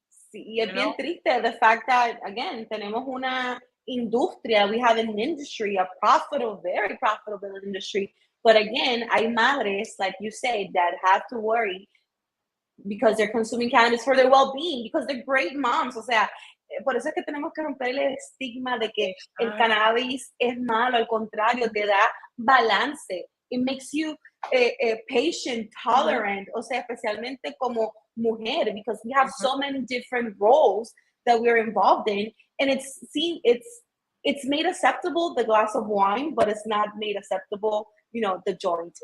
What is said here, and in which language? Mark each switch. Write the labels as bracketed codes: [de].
[es] Sí, y es bien triste [en] the fact that, again, [es] tenemos una industria, [en] we have an industry, a profitable, very profitable industry. But again, [es] hay madres, [en] like you say, that have to worry because they're consuming cannabis for their well-being, because they're great moms. [es] O sea, por eso es que tenemos que romper el estigma de que el cannabis es malo. Al contrario, te da balance. [en] It makes you patient, tolerant, [es] o sea, especialmente como mujer, [en] because we have so many different roles that we're involved in, and it's made acceptable, the glass of wine, but it's not made acceptable, you know, the joint.